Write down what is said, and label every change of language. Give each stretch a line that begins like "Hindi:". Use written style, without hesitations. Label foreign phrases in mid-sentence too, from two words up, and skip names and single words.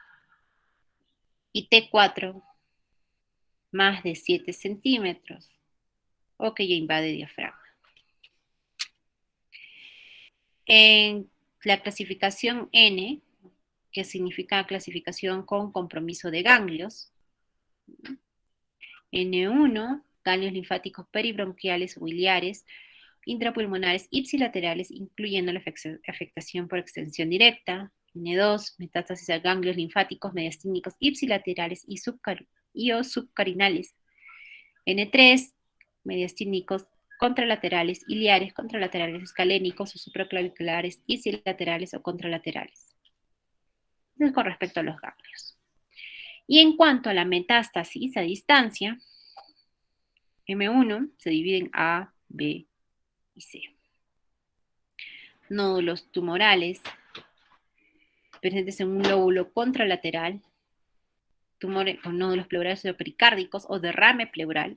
Spanish: Y T4, más de 7 centímetros, o que ya invade diafragma. En la clasificación N, que significa clasificación con compromiso de ganglios, N1, ganglios linfáticos peribronquiales o biliares, intrapulmonares ipsilaterales, incluyendo la afectación por extensión directa. N2, metástasis a ganglios linfáticos, mediastínicos, ipsilaterales y o subcarinales. N3, mediastínicos, contralaterales, iliares, contralaterales escalénicos o supraclaviculares, ipsilaterales o contralaterales. Eso es con respecto a los ganglios. Y en cuanto a la metástasis a distancia, M1 se divide en A, B y C. Nódulos tumorales presentes en un lóbulo contralateral, tumores con nódulos pleurales o pericárdicos o derrame pleural.